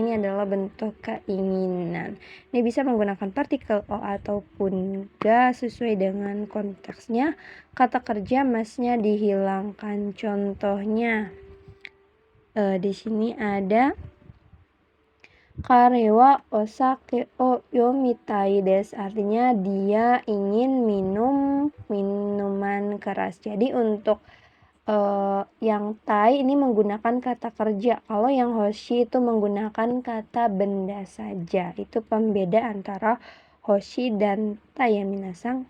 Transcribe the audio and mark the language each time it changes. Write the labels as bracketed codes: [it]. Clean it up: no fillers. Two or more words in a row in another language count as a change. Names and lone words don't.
[id] Ini adalah bentuk keinginan. Ini bisa menggunakan partikel o ataupun ga sesuai dengan konteksnya. Kata kerja masnya dihilangkan. Contohnya di sini ada [ja] 彼はお酒を読みたいです. [id] Artinya dia ingin minum minuman keras. Jadi untuk yang tai ini menggunakan kata kerja. Kalau yang hoshi itu menggunakan kata benda saja. Itu pembeda antara hoshi dan tai ya minasang.